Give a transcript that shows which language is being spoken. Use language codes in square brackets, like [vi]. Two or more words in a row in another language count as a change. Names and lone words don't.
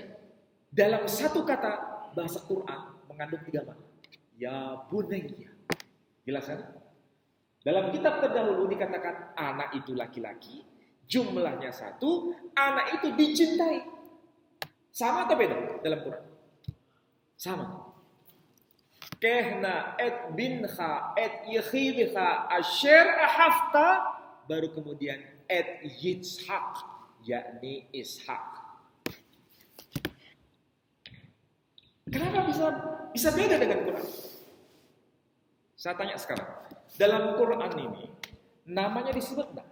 [id] Dalam satu kata bahasa Quran mengandung 3 makna. [ar] يا بني. [id] Jelas kan? Dalam kitab terdahulu dikatakan anak itu laki-laki, jumlahnya satu, anak itu dicintai. Sama atau beda dalam Quran? Sama. [he] קח־נא את בנך את יחידך אשר אהבת, [id] baru kemudian [he] את יצחק, [id] yakni Ishak. Kenapa bisa beda dengan Quran? Saya tanya sekarang, dalam Quran ini namanya disebut enggak?